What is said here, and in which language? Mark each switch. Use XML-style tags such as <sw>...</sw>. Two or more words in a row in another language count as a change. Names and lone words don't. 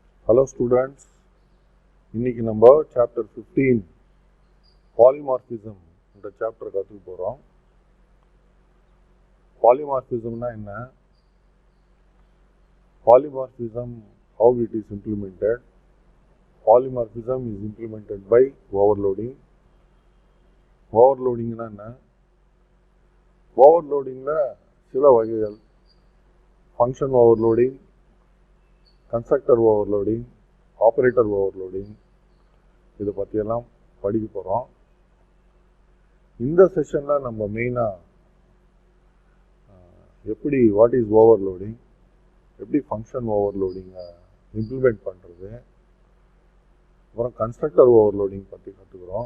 <en>Hello students,</en> <ta>இன்னைக்கு நம்ம</ta> <en>chapter 15 polymorphism</en> <ta>இந்த chapter கற்றுக்க போகிறோம். Polymorphismனா என்ன?</ta> <en>Polymorphism, how it is implemented. Polymorphism is implemented by overloading.</en> <ta>Overloadingனா என்ன? Overloadingல சில வகைகள்</ta> <en>function overloading, constructor overloading, operator overloading</en> <ta>இதை பற்றியெல்லாம் படிக்க போகிறோம். இந்த செஷனில் நம்ம மெயினாக எப்படி</ta> <en>what is overloading,</en> <ta>எப்படி</ta> <en>function overloading implement</en> <ta>பண்ணுறது, அப்புறம்</ta> <en>constructor overloading</en> <ta>பற்றி கற்றுக்குறோம்.</ta>